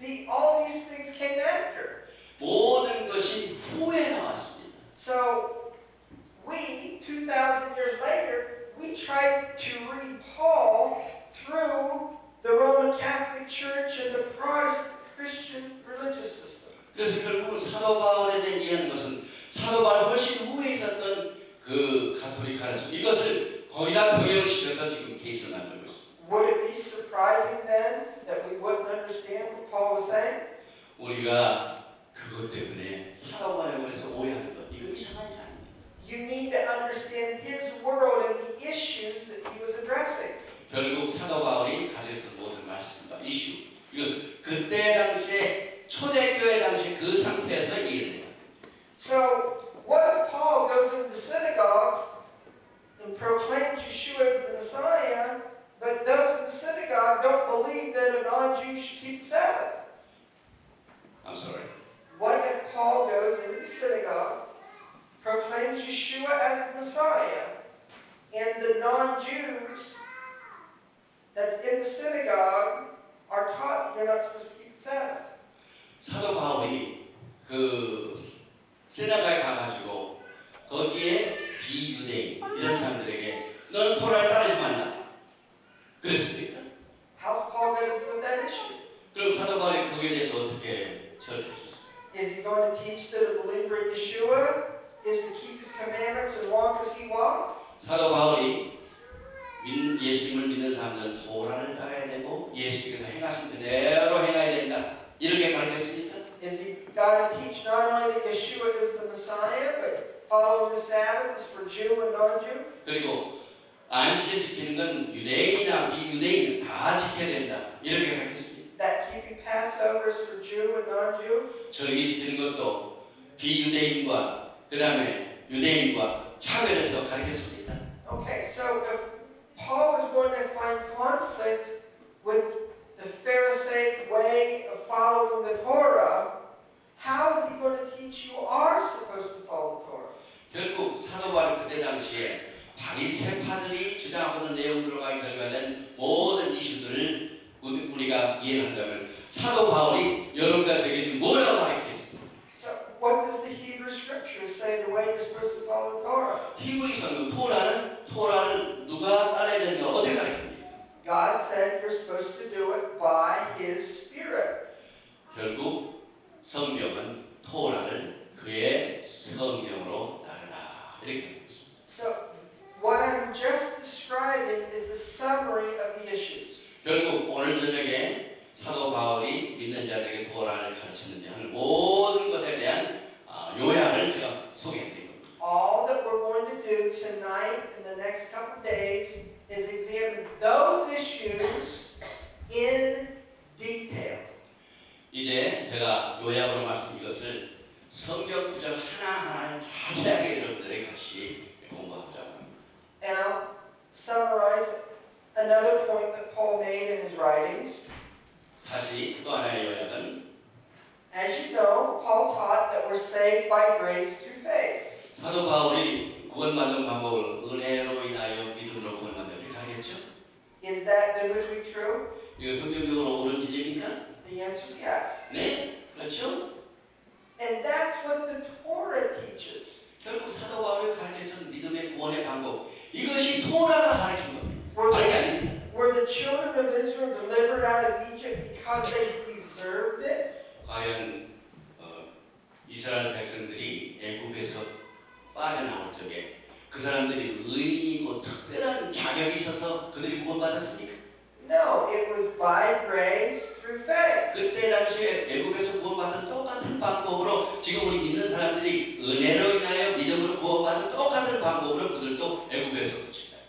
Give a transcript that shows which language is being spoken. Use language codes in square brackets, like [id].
[en] All these things came after. [ko] 모든 것이 후에 나왔습니다. [en] So we, 2,000 years later, we tried to read Paul through the Roman Catholic Church and the Protestant Christian religious system. [ko] 그래서 결국은 사도 바울에 대해 이해하는 것은 사도 바울 훨씬 후에 있었던 그 가톨릭 가르침 이것을 거기다 병행시켜서 지금 케이스를 만들고 있습니다. [en] Would it be surprising then that we wouldn't understand what Paul was saying? [ko] 우리가 그것 때문에 사도 바울에 관해서 오해하는 것 이건 이상한 게 아닙니다. [en] You need to understand his world and the issues that he was addressing. [ko] 결국 사도 바울이 가르쳤던 모든 말씀과 이슈 이것은 그때 당시에 초대교회 당시 그 상태에서 이해를 해요. [en] So what if Paul goes into synagogues and proclaims Yeshua as the Messiah, but those in the synagogue don't believe that a non-Jew should keep the Sabbath? I'm sorry. What if Paul goes into the synagogue, proclaims Yeshua as the Messiah, and the non-Jews that's in the synagogue are taught you're not supposed to keep the Sabbath? [ko] 사도 바울이 그 시나가에 가가지고 거기에 비유대인 이런 사람들에게 너는 토라를 따르지 말라 그랬습니까? [en] How's Paul going to deal with that issue? [ko] 그럼 사도 바울이 거기에 대해서 어떻게 처리했었어요? [en] Is he going to teach that a believer in Yeshua is to keep his commandments and walk as he walked? [ko] 사도 바울이 예수님을 믿는 사람들은 토라를 따라야 되고 예수님께서 행하신 대로 행해야 된다 이렇게 가르쳤습니까? [en] Is he going to teach not only that Yeshua is the Messiah, but following the Sabbath is for Jew and non-Jew? [ko] 그리고 안식일 지키는 건 유대인이나 비유대인 다 지켜야 된다 이렇게 가르쳤습니다. [en] That keeping Passover is for Jew and non-Jew? [ko] 절기 지키는 것도 비유대인과 그 다음에 유대인과 차별해서 가르쳤습니다. [en] Okay, so if Paul is going to find conflict with the Pharisaic way of following the Torah, how is he going to teach you are supposed to follow the Torah? [ko] 결국 사도 바울 그때 당시에 바리새파들이 주장하는 내용들과 결과된 모든 이슈들을 우리가 이해한다면 사도 바울이 여러분과 저에게 지금 뭐라고 가르쳤습니까? [en] So what does the Hebrew Scriptures say the way you're supposed to follow the Torah? [ko] 히브리서는 토라를 누가 따라야 되는가 어떻게 가르칩니까? [en] God said you're supposed to do it by His Spirit. [ko] 결국 성경은 토라를 그의 성경으로 따르라 이렇게 하고 있습니다. [en] So what I'm just describing is a summary of the issues. [ko] 결국 오늘 저녁에 사도 바울이 믿는 자들에게 토라를 가르쳤는지 하는 모든 것에 대한 요약을 제가 소개해드립니다. [en] All that we're going to do tonight and the next couple days is examine those issues in detail. [ko] 이제 제가 요약으로 말씀드린 것을 성경 구절 하나하나 자세하게 여러분들이 같이 공부하자고 합니다. [en] And I'll summarize another point that Paul made in his writings. [ko] 다시 또 하나의 요약은 [en] As you know, Paul taught that we're saved by grace through faith. [ko] 사도 바울이 구원받는 방법을 은혜로 인하여 믿음으로 구원받는 이렇게 가르쳤죠. [en] Is that biblically true? [ko] 이거 성경적으로 옳은 진리입니까? [en] The answer is yes. [ko] 네, 그렇죠. [en] And that's what the Torah teaches. [ko] 결국 사도 바울이 가르쳤던 믿음의 구원의 방법 이것이 토라가 가르친 겁니다. [en] Were [ko] 아니 [en] the, [ko] 아닙니다. [en] were the children of Israel delivered out of Egypt because they deserved it? [ko] 과연 이스라엘 백성들이 애굽에서 빠져나올 적에 그 사람들이 의인이고 특별한 자격이 있어서 그들이 구원받았습니까? [en] No, it was by grace grace through faith. [ko] 그때 당시에 애굽에서 구원받은 똑같은 방법으로 지금 우리 믿는 사람들이 은혜로 인하여 믿음으로 구원받은 똑같은 방법으로 그들도 애굽에서 구출다.